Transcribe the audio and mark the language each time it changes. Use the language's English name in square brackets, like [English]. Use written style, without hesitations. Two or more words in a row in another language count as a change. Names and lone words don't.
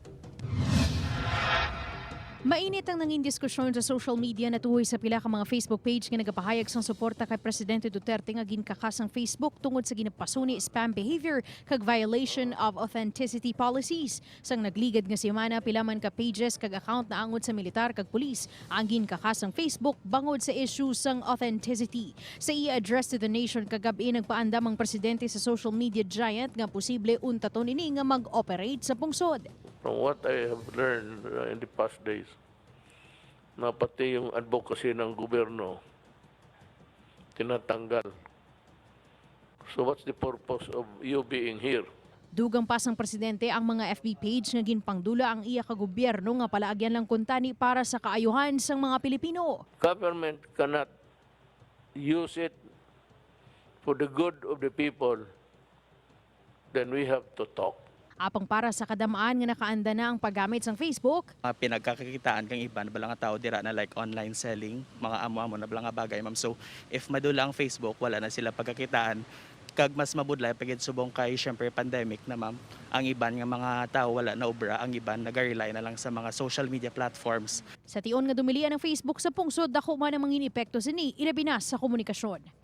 [Hiligaynon] Mainit ang nanging diskusyon sa [English] social media [Hiligaynon] na tuhoy sa pila ka mga Facebook page nga nagapahayag sang suporta kay Presidente Duterte nga ginkakas ang Facebook tungod sa ginapasuni [English] spam behavior [Hiligaynon] kag [English] violation of authenticity policies. [Hiligaynon] Sang nagligad nga semana pila man ka pages kag account na angod sa militar kag pulis ang ginkakas ang Facebook bangod sa issue sang authenticity. Sa i-address [English] to the nation [Hiligaynon] kagabi nagpaandam ang presidente sa [English] social media giant [Hiligaynon] nga posible untaton ini nga mag-operate sa pungsod. [English] From what I have learned in the past days, [Filipino] na pati yung advocacy ng gobyerno tinatanggal. [English] So what's the purpose of you being here? [Hiligaynon] Dugang pasang presidente ang mga FB page nga ginpangdula ang iya ka gobyerno nga palaagyan lang kuntani para sa kaayuhan sang mga Pilipino. [English] Government cannot use it for the good of the people, then we have to talk. [Hiligaynon] Apang para sa kadamaan nga nakaanda na ang paggamit sang Facebook, Mga pinagkakakitaan kang iba na nga tao dira na like [English] online selling, [Hiligaynon] mga amo-amo na nga bagay, ma'am. [English] So if [Hiligaynon] madula ang Facebook, wala na sila pagkakitaan. Kag mas mabudlay pagid subong kay syempre pandemic na, ma'am. Ang iban nga mga tao wala na obra, ang iban nag-rely na lang sa mga [English] social media platforms. [Hiligaynon] sa tion nga dumilian ng Facebook sa pungsod dako man ang mga epekto sini ilabi na sa komunikasyon.